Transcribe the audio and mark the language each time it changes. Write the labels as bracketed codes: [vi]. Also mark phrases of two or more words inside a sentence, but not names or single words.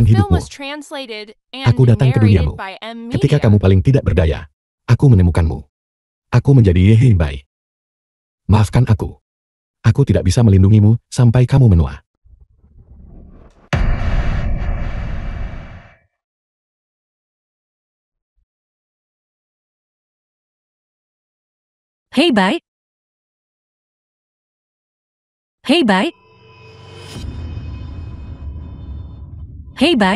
[en] The film [id] hidupmu, [en] was translated and [id] aku datang ke [en] narrated [id] duniamu. [en] by M [id] Ketika [en] Media. [id] kamu paling tidak berdaya, aku menemukanmu. Aku menjadi Yehei. Maafkan aku. Aku tidak bisa melindungimu sampai kamu menua. Hei, Bai. Hei, Bai. Hei, Bai.